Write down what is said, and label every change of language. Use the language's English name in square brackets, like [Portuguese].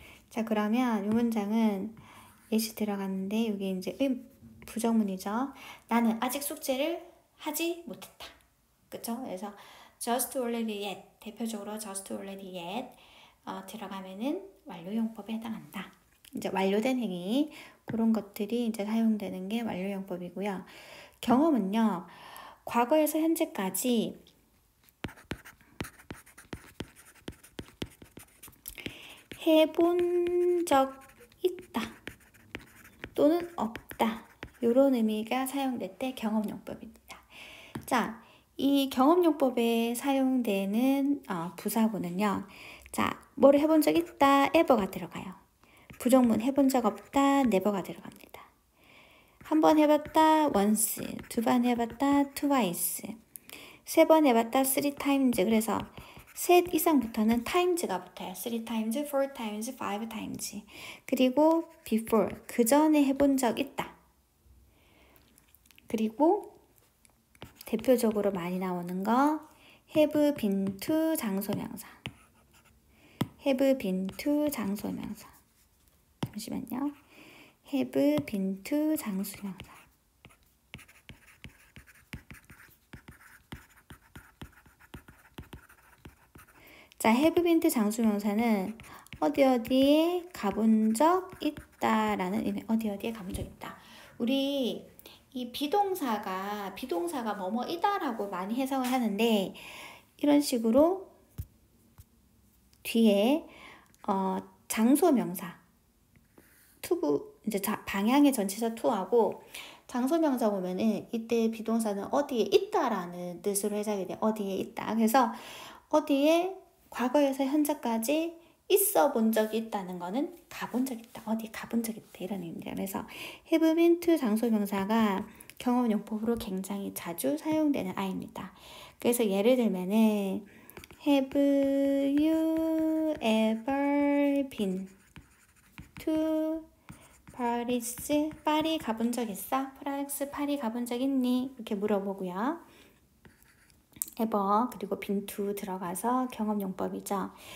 [Korean] 자, 그러면 이 문장은 yet이 들어갔는데 이게 이제 부정문이죠. 나는 아직 숙제를 하지 못했다. 그쵸? 그래서 just already yet, 대표적으로 just already yet 들어가면은 완료용법에 해당한다. 이제 완료된 행위, 그런 것들이 이제 사용되는 게 완료용법이고요. 경험은요, 과거에서 현재까지 해본 적 있다 또는 없다, 이런 의미가 사용될 때 경험용법입니다. 자, 이 경험용법에 사용되는 부사구는요, 자, 뭐를 해본 적 있다, ever가 들어가요. 부정문 해본 적 없다, never가 들어갑니다. 한 번 해봤다, once, 두 번 해봤다, twice, 세 번 해봤다, three times. 그래서 셋 이상부터는 times가 붙어요. [English] 3 times, 4 times, 5 times. [Korean] 그리고 before, 그 전에 해본 적 있다. 그리고 대표적으로 많이 나오는 거 [English] have been to [Korean] 장소명사. [English] have been to 장소명사. [Korean] 잠시만요. [English] have been to 장소명사. [Korean] 자, have been to 장소명사는 어디에 가본 적 있다라는 의미. 어디에 가본 적 있다. 우리 이 비동사가 뭐뭐이다라고 많이 해석을 하는데, 이런 식으로 뒤에 장소명사 투구, 이제 방향의 전치사 투하고 장소명사 보면은 이때 비동사는 어디에 있다라는 뜻으로 해석이 돼. 어디에 있다. 그래서 어디에 과거에서 현재까지 있어 본 적이 있다는 거는 가본 적 있다. 어디 가본 적 있다. 이런 의미입니다. 그래서 have been to 장소명사가 경험용법으로 굉장히 자주 사용되는 I입니다. 그래서 예를 들면은 [English] have you ever been to 파리스? [Korean] 파리 가본 적 있어? 프랑스 파리 가본 적 있니? 이렇게 물어보고요. ever 그리고 been to 들어가서 경험용법이죠.